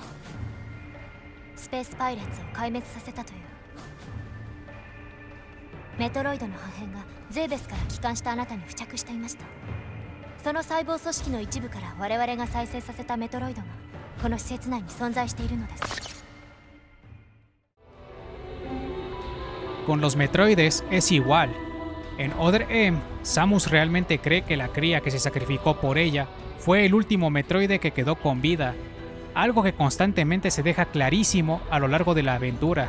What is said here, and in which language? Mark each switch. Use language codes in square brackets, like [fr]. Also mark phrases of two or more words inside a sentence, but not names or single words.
[ja] スペースパイレーツを壊滅させたという。メトロイドの破片がゼーベスから帰還したあなたに付着していました。その細胞組織の一部から我々が再生させたメトロイドがこの施設内に存在しているのです。 [es] Con los Metroides es igual. En Other M, Samus realmente cree que la cría que se sacrificó por ella fue el último Metroide que quedó con vida, algo que constantemente se deja clarísimo a lo largo de la aventura.